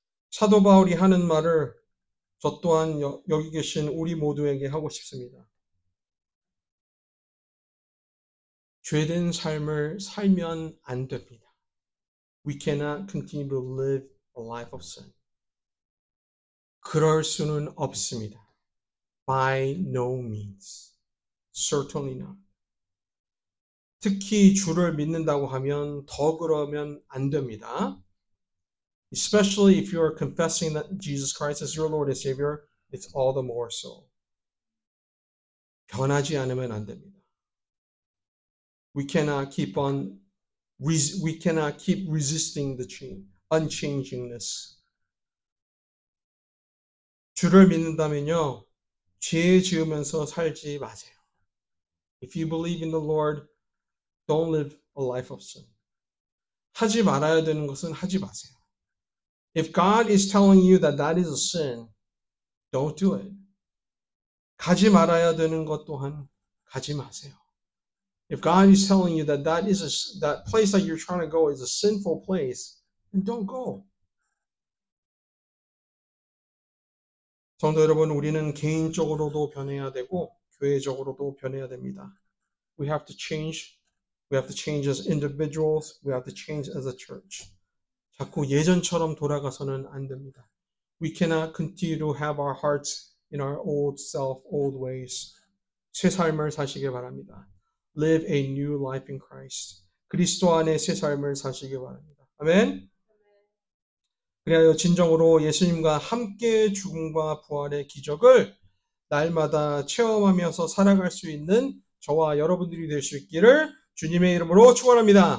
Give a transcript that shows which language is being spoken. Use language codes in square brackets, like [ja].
[ko] 사도 바울이 하는 말을 저 또한 여기 계신 우리 모두에게 하고 싶습니다. 죄된 삶을 살면 안 됩니다. [en] We cannot continue to live a life of sin. [ko] 그럴 수는 없습니다. [en] By no means. Certainly not. [ko] 특히 주를 믿는다고 하면 더 그러면 안 됩니다. [en] Especially if you are confessing that Jesus Christ is your Lord and Savior, it's all the more so. [ko] 변하지 않으면 안 됩니다. [en] We cannot keep resisting the change, unchangingness. [ko] 주를 믿는다면요, 죄 지으면서 살지 마세요. [en] If you believe in the Lord, don't live a life of sin. [ko] 하지 말아야 되는 것은 하지 마세요. [en] If God is telling you that that is a sin, don't do it. [ko] 가지 말아야 되는 것 또한 가지 마세요. [en] If God is telling you that that place that you're trying to go is a sinful place, then don't go. [ko] 성도 여러분, 우리는 개인적으로도 변해야 되고 교회적으로도 변해야 됩니다. [en] We have to change. We have to change as individuals. We have to change as a church. [ko] 자꾸 예전처럼 돌아가서는 안 됩니다. [en] We cannot continue to have our hearts in our old self, old ways. [ko] 새 삶을 사시기 바랍니다. [en] Live a new life in Christ. [ko] 그리스도 안에 새 삶을 사시기 바랍니다. 아멘. 그리하여 진정으로 예수님과 함께 죽음과 부활의 기적을 날마다 체험하면서 살아갈 수 있는 저와 여러분들이 될 수 있기를 주님의 이름으로 축원합니다.